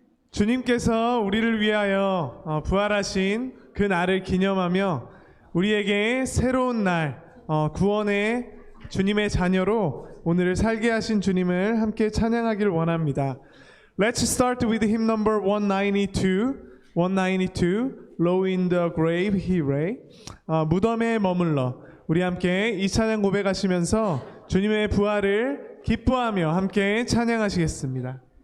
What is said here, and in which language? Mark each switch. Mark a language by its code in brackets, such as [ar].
[ko] 주님께서 우리를 위하여 부활하신 그 날을 기념하며 우리에게 새로운 날, 구원의 주님의 자녀로 오늘을 살게 하신 주님을 함께 찬양하길 원합니다. [en] Let's start with hymn number 192. 192, Low in the grave he lay. [ko] 무덤에 머물러 우리 함께 이 찬양 고백하시면서 주님의 부활을 기뻐하며 함께 찬양하시겠습니다.